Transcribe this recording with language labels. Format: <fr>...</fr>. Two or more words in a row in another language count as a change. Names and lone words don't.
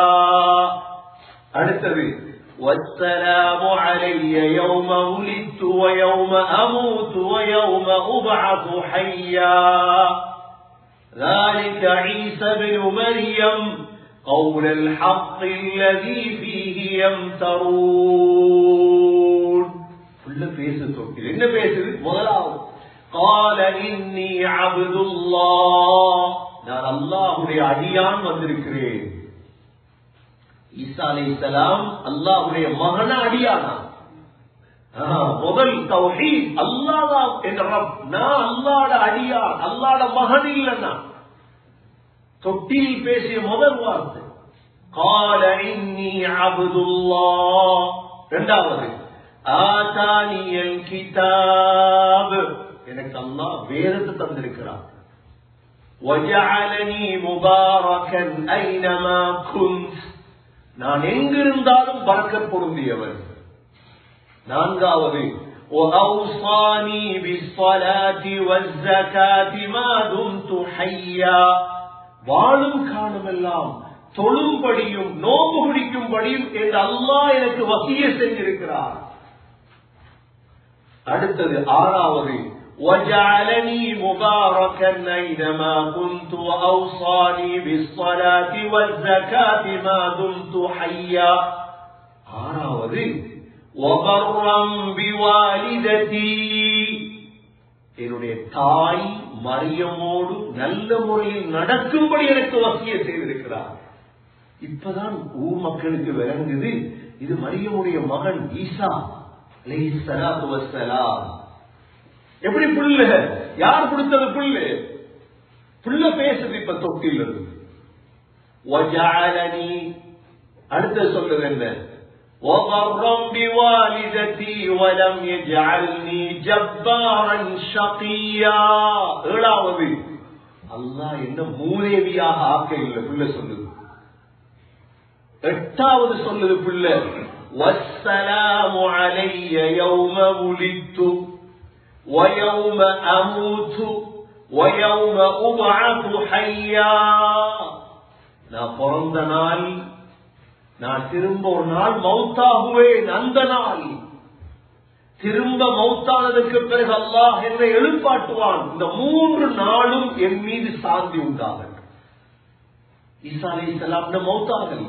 <ar>அடுத்தது, والسلام علي يوم ولدت ويوم أموت ويوم أبعث حيا. ذلك عيسى بن مريم قول الحق الذي فيه يمترون.</ar> <ta>كل பேசுது. என்ன பேசுது? முதலாவது,</ta> <ar>قال إني عبد الله.</ar> <ta>நான் அல்லாஹ்வுடைய அடியான் வந்திருக்கிறேன். ஈசா அலைஹிஸ்ஸலாம் அல்லாஹ்வுடைய மகன அடியானா? முதல் தௌஹீத், அல்லாஹ் என்ற ரப். நான் அல்லாஹ்வுடைய அடியான், அல்லாஹ்வுடைய மகன் இல்லைன்னா. தொட்டில் பேசிய முதல் வார்த்தை</ta> <ar>قال إني عبد الله. இரண்டாவது, آتاني الكتاب.</ar> <ta>எனக்கு அல்லாஹ் வேதத்தை தந்திருக்கிறார்.</ta> <ar>وجعلني مباركا أينما كنت.</ar> <ta>நான் எங்கிருந்தாலும் பரக்கத் பொருந்தியவன். நான்காவது,</ta> <ar>وأوصاني بالصلاة والزكاة ما دمت حيا</ar> <ta>வாழும் காலமெல்லாம் தொழும்படியும் நோன்பு பிடிக்கும்படியும் என்று அல்லாஹ் எனக்கு வசியத் செஞ்சிருக்கிறார். அடுத்தது ஆறாவது</ta> <ar>وجعلني مباركا أينما كنت وأوصاني بالصلاة والزكاة ما دمت حيا.</ar> <ta>ஆறாவது</ta> <ar>وبرا بوالدتي</ar> <ta>என்னுடைய தாய் மரியமோடு நல்ல முறையில் நடக்கும்படி எனக்கு வசியத் செய்திருக்கிறார். இப்பதான் ஊர் மக்களுக்கு விளங்குது இது மரியமுடைய மகன் ஈசா</ta> <ar>عليه الصلاة والسلام.</ar> <ta>எப்படி புள்ள யார் கொடுத்தது? புள்ள பேசுது இப்ப தொட்டில் இருந்து. வஜஅலனி அடுத்து சொல்றது என்ன?</ta> <ar>وَبَرًّا بِوَالِدَتِي وَلَمْ يَجْعَلْنِي جَبَّارًا شَقِيًّا.</ar> <ta>ஏழாவது அல்லாஹ் என்ன மூதேவியாக ஆக்க இல்லை புள்ள சொல்லுது. எட்டாவது சொல்லுது புள்ள</ta> <ar>وَالسَّلَامُ عَلَيَّ يَوْمَ وُلِدتُّ وَيَوْمَ أَمُوتُ وَيَوْمَ أُبْعَثُ حَيًّا.</ar> <ta>நான் பிறந்த நாள், நான் திரும்ப ஒரு நாள் மௌத்தாகுவேன், அந்த நாள் திரும்ப மௌத்தானதற்கு பிறகு அல்லாஹ் என்னை எழுப்பாட்டுவான். இந்த 3 நாளும் என் மீது சாந்தி உண்டாகும். ஈசா அலைஹிஸ்ஸலாம் மௌத்தாகல.</ta>